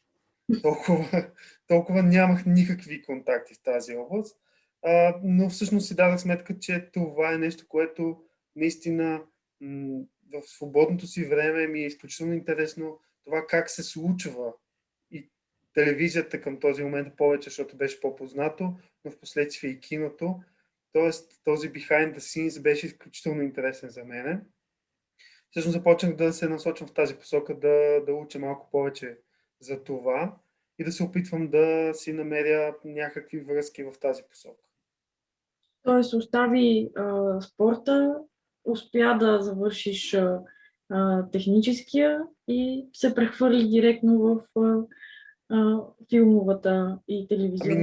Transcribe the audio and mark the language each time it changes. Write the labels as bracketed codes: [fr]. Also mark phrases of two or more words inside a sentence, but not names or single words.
[bg] Толкова нямах никакви контакти в тази област, но всъщност си дадах сметка, че това е нещо, което наистина в свободното си време ми е изключително интересно това как се случва и телевизията към този момент повече, защото беше по-познато, но в последствие и киното. Тоест този [en] behind the scenes [bg] беше изключително интересен за мен. Всъщност започнах да се насочвам в тази посока, да уча малко повече за това и да се опитвам да си намеря някакви връзки в тази посока. Тоест остави спорта, успя да завършиш техническия и се прехвърли директно в филмовата и телевизионната.